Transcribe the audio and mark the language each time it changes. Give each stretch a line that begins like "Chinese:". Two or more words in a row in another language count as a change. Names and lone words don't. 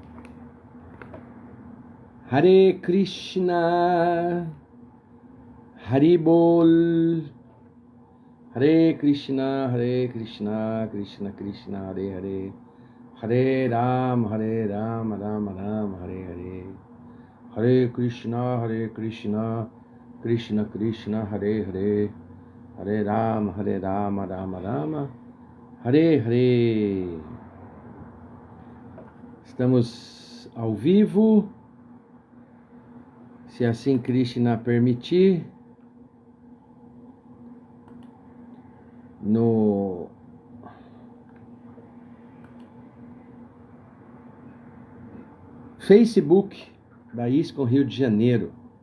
Sanskrit: हरे कृष्ण, हरि बोल, हरे कृष्ण, कृष्ण कृष्ण, हरे हरे, हरे राम, राम राम, हरे हरे, हरे कृष्ण, कृष्ण कृष्ण, हरे हरे, हरे राम, राम राम, हरे हरे.
Portuguese: Estamos ao vivo, se assim Krishna permitir, no Facebook da ISKCON Rio de Janeiro.